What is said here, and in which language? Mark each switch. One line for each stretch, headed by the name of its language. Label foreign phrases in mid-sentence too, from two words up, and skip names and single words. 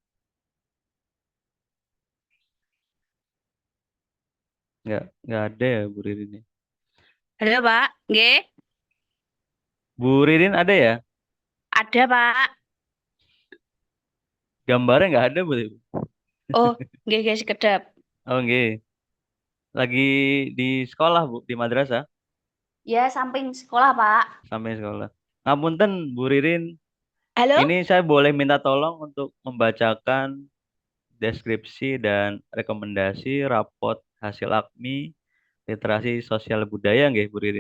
Indonesian: Nggak ada ya Bu Ririn ya. Halo Pak, nggih, Bu Ririn ada ya? ada Pak. Gambarnya nggak ada Bu.
Javanese: Oh, nggih nggih sekedap.
Indonesian: Oh nggih. Lagi di sekolah Bu, di madrasah, Ya samping sekolah Pak. sampai sekolah. Ngapunten Bu Ririn, Halo? ini saya boleh minta tolong untuk membacakan deskripsi dan rekomendasi rapot hasil AKMI literasi sosial budaya nggih Bu Ririn?